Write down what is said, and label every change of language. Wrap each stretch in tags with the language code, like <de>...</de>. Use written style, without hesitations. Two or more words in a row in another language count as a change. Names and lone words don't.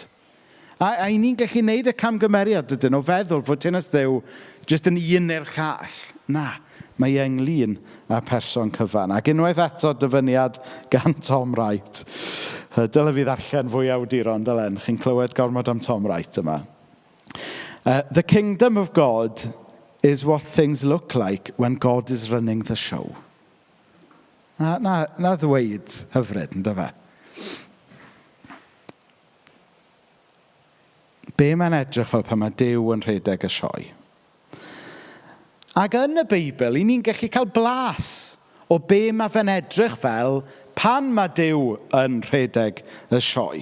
<cy>A ni'n gallu gwneud y camgymeriad ydyn o feddwl fod teyrnas Dduw jyst yn un i'r llall. Na, mae ynglyn â person cyfan. Ac unwaith eto dyfyniad gan Tom Wright. Dyle fi ddarllen fwy awduron, dylen. Chi'n clywed gormod am Tom Wright yma.</cy> <en>The kingdom of God is what things look like when God is running the show.</en> <cy>Na ddweud hyfryd, ynddo fe? Be mae'n edrych fel pan mae Duw yn rhedeg y sioe. Ac yn y Beibl, i ni'n gallu cael blas o be mae fe'n edrych fel pan mae Duw yn rhedeg y sioe.</cy>